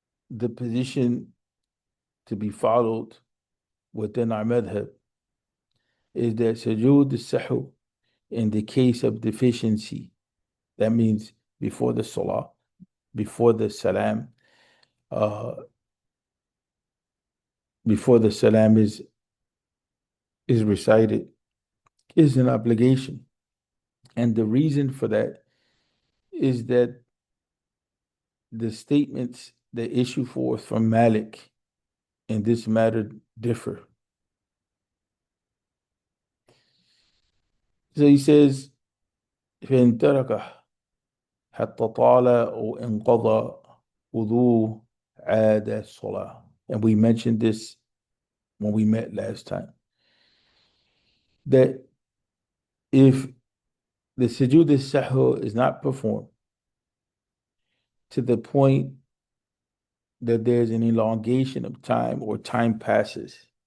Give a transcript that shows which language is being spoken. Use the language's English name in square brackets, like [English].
[English] the position to be followed within our madhab is that Sujud al-Sahw, in the case of deficiency, that means before the salah, before the salam, uh, before the salam is recited, is an obligation. And the reason for that is that the statements that issue forth from Malik in this matter differ. So he says, [Arabic] فإن تركه حتى طال أو انقضى وضوء عاد الصلاة. [English] And we mentioned this when we met last time, that if the sujood al-sahw is not performed to the point that there's an elongation of time or time passes,